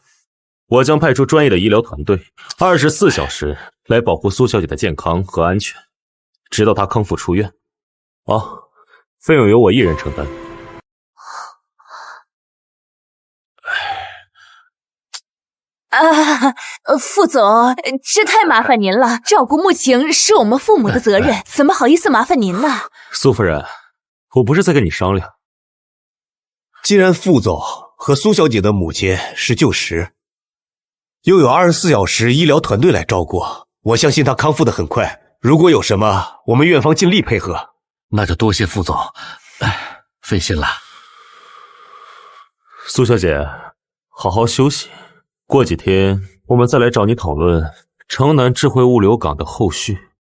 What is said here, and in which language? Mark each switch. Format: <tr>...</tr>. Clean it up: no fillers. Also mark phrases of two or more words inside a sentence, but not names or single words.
<zh>我將派出專業的醫療團隊，24小時來保護蘇小姐的健康和安全，直到她康復出院。好，費用由我一人承擔。副總，這太麻煩您了，照顧穆晴是我們父母的責任，怎麼好意思麻煩您呢？蘇夫人，我不是在跟你商量。既然副总和蘇小姐的母親是舊識，又有24小時醫療團隊來照顧，我相信她康復得很快。如果有什麼，我們院方盡力配合。那就多謝副總，費心了。蘇小姐，好好休息，過幾天我們再來找你討論城南智慧物流港的後續。</zh>